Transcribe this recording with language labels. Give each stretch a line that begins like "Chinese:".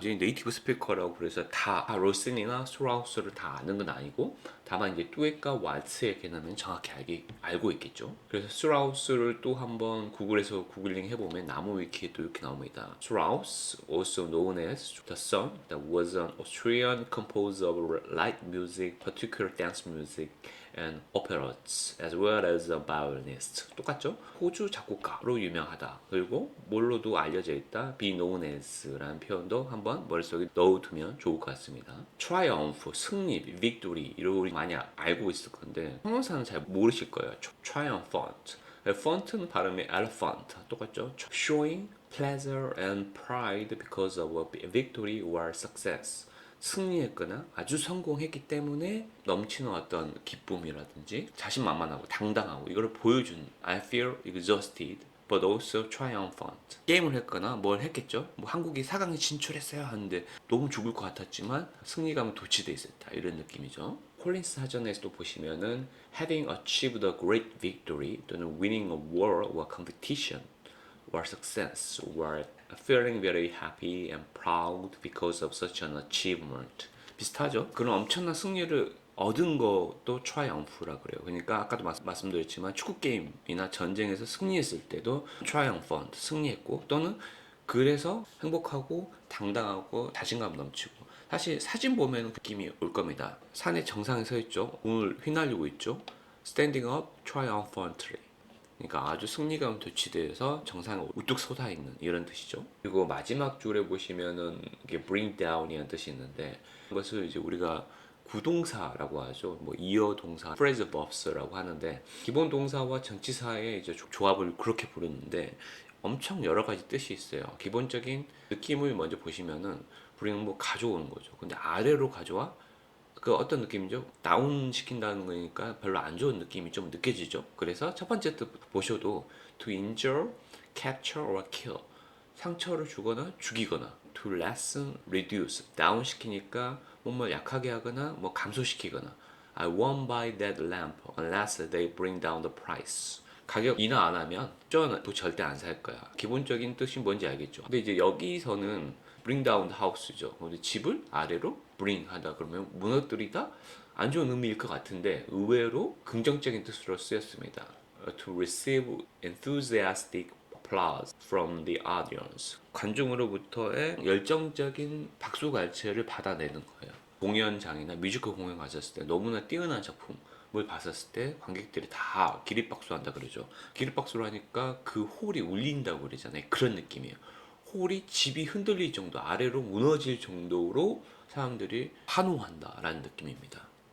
Korean: 이제 네이티브 스피커라고 그래서 다 로슨이나 스트라우스를 다 아는 건 아니고 다만 이제 듀엣과 왈츠의 개념은 정확히 알고 있겠죠. 그래서 스트라우스를 또 한번 구글에서 구글링 해보면 나무 위키에도 이렇게 나옵니다.
English: Strauss, also known as the son, that was an Austrian composer of light music, particular dance music, and operas, as well as a violinist.
Korean: 똑같죠? 호주 작곡가로 유명하다. 그리고 뭘로도 알려져 있다. be known as라는 표현도 한번 머릿속에 넣어두면 좋을 것 같습니다. triumph, 승리, victory 이런 우리 많이 알고 있을 건데 형용사는 잘 모르실 거예요. triumphant. font는 발음이 elephant 똑같죠?
English: showing pleasure and pride because of a victory or success.
Korean: 승리했거나 아주 성공했기 때문에 넘치는 어떤 기쁨이라든지 자신만만하고 당당하고 이걸 보여준
English: I feel exhausted but also triumphant.
Korean: 게임을 했거나 뭘 했겠죠. 뭐 한국이 4강에 진출했어요 하는데 너무 죽을 것 같았지만 승리감은 도취돼 있었다 이런 느낌이죠. 콜린스 사전에서도 보시면은
English: having achieved a great victory 또는 winning a war or competition or success or feeling very happy and proud because of such an achievement.
Korean: 비슷하죠? 그런 엄청난 승리를 얻은 것도 triumph라 그래요. 그러니까 아까도 말씀드렸지만 축구 게임이나 전쟁에서 승리했을 때도 triumphant, 승리했고 또는 그래서 행복하고 당당하고 자신감 넘치고 사실 사진 보면 느낌이 올 겁니다. 산의 정상에 서 있죠. 공을 휘날리고 있죠.
English: Standing up triumphantly.
Korean: 그러니까 아주 승리감 도취돼서 정상에 우뚝 솟아있는 이런 뜻이죠. 그리고 마지막 줄에 보시면은 이게 bring down이라는 뜻이 있는데 이것을 이제 우리가 구동사라고 하죠. 뭐 이어 동사, phrase verbs라고 하는데 기본 동사와 전치사의 이제 조합을 그렇게 부르는데 엄청 여러 가지 뜻이 있어요. 기본적인 느낌을 먼저 보시면은 bring 뭐 가져오는 거죠. 근데 아래로 가져와? 그 어떤 느낌이죠? 다운 시킨다는 거니까 별로 안 좋은 느낌이 좀 느껴지죠. 그래서 첫 번째 뜻 보셔도
English: to injure, capture or kill
Korean: 상처를 주거나 죽이거나
English: to lessen, reduce
Korean: 다운 시키니까 몸을 약하게 하거나 뭐 감소시키거나
English: I won't buy that lamp unless they bring down the price
Korean: 가격 인하 안 하면 또 절대 안 살 거야. 기본적인 뜻이 뭔지 알겠죠? 근데 이제 여기서는 bring down the house죠. 근데 집을 아래로 bring 하다 그러면 무너뜨리다 안 좋은 의미일 것 같은데 의외로 긍정적인 뜻으로 쓰였습니다.
English: To receive enthusiastic applause from the audience.
Korean: 관중으로부터의 열정적인 박수갈채를 받아내는 거예요. 공연장이나 뮤지컬 공연 가셨을 때 너무나 뛰어난 작품을 봤었을 때 관객들이 다 기립박수한다 그러죠. 기립박수를 하니까 그 홀이 울린다고 그러잖아요. 그런 느낌이에요. 홀이 집이 흔들릴 정도, 아래로 무너질 정도로 사람들이 환호한다라는 느낌입니다.